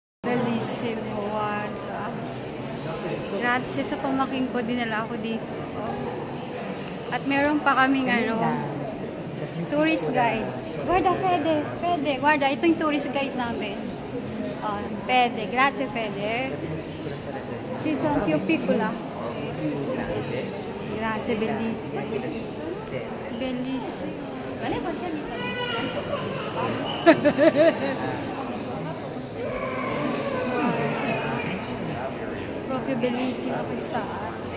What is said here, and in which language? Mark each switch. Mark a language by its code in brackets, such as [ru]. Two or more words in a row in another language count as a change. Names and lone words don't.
[it] Bellissimo, guarda. [tl] Grazie sa pamaking ko, dinala ako dito. At meron pa kaming [en] tourist guide. [tl] Guarda, pwede. Guarda, ito yung [en] tourist guide [tl] namin. Pwede. [it] Grazie, pwede. Ci sono più piccola. Grazie, bellissimo. Bellissimo. Proprio bellissima questa arte.